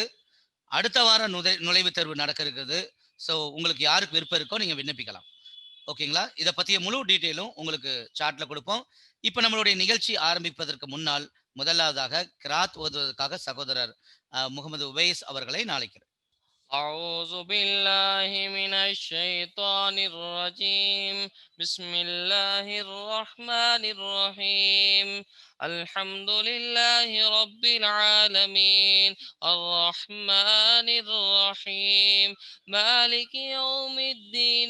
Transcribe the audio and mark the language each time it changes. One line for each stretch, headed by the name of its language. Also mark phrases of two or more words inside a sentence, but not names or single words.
Tamil: அடுத்த வாரம் நுழைவுத் தேர்வு நடக்க இருக்குது. ஸோ உங்களுக்கு யாருக்கு விருப்பம் இருக்கோ நீங்கள் விண்ணப்பிக்கலாம். ஓகேங்களா? இதை பற்றிய முழு டீட்டெயிலும் உங்களுக்கு சார்ட்டில் கொடுப்போம். இப்போ நம்மளுடைய நிகழ்ச்சி ஆரம்பிப்பதற்கு முன்னால் முதலாவதாக கிராத் ஓதுவதற்காக சகோதரர் முகமது உவைஸ் அவர்களை நாளைக்கிறேன்.
Arabic: أعوذ بالله من الشيطان الرجيم. بسم الله الرحمن الرحيم. الحمد لله رب العالمين الرحمن الرحيم مالك يوم الدين.